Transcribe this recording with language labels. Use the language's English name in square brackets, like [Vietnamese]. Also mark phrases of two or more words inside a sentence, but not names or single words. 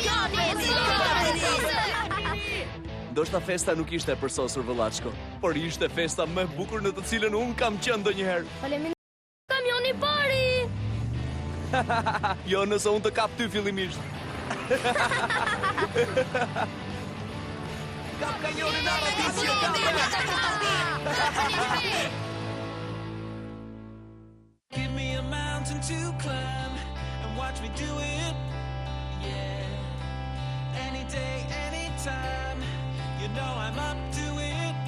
[Albanian] Ndoshta festa nuk ishte e përsosur vëllaçko, por ishte festa më e bukur në të cilën unë kam qenë ndonjëherë. Faleminderit. Kamioni pari. Jo, nëse unë të kap ty fillimisht. Kap kamionin e rratisës. [English] Give me a mountain to climb and watch me do it. Yeah. Any day, anytime. You know I'm up to it.